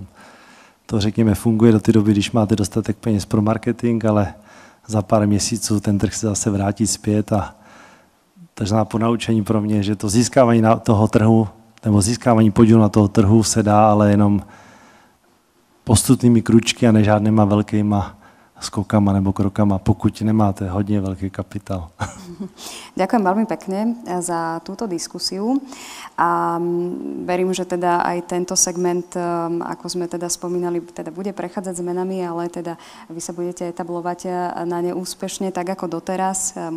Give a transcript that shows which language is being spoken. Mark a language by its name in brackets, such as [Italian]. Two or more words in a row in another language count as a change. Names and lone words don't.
[Czech] To řekněme funguje do té doby, když máte dostatek peněz pro marketing, ale za pár měsíců ten trh se zase vrátí zpět a takže ponaučení pro mě, že to získávání na toho trhu nebo získávání podílu na toho trhu se dá, ale jenom postupnými kručky a ne žádnýma velkýma skokama nebo krokama, pokud nemáte hodně velký kapitál. [Slovak] Ďakujem veľmi pekne za túto diskusiu a verím, že teda aj tento segment, ako sme teda spomínali, teda bude prechádzať zmenami, ale teda vy sa budete etablovať na ne úspešne, tak ako doteraz.